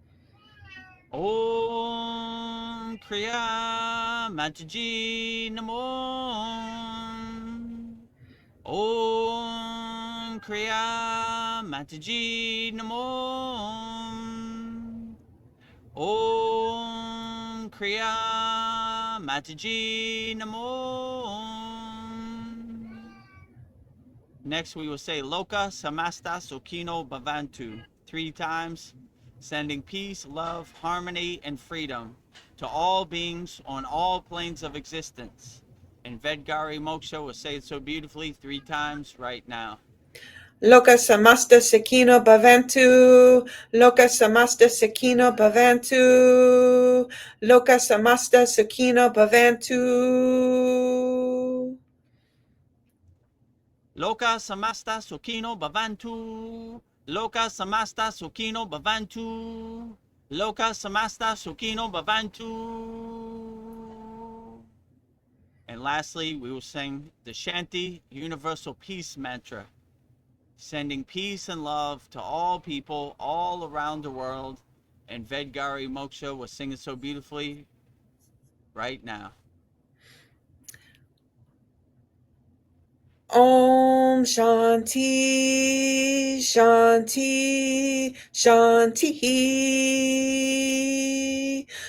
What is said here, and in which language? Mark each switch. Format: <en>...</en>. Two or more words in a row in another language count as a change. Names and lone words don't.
<sa>Om Kriya Mataji Namo Om Kriya Mataji Namo Om Kriya Mataji Namo.</sa> <en>Next we will say</en> <sa>Loka Samasta Sukino Bhavantu</sa> <en>3 times, sending peace, love, harmony, and freedom to all beings on all planes of existence. And Vedgari Moksha will say it so beautifully 3 times right now.</en> <sa>Loka samasta sakino bhavantu. Loka samasta sakino bhavantu. Loka samasta sakino bhavantu. Loka Samasta Sukino Bhavantu. Loka Samasta Sukino Bhavantu. Loka Samasta Sukino Bhavantu.</sa> <en>And lastly, we will sing the Shanti Universal Peace Mantra, sending peace and love to all people all around the world. And Vedgari Moksha will sing it so beautifully right now.</en> <sa>Om Shanti Shanti Shanti</sa>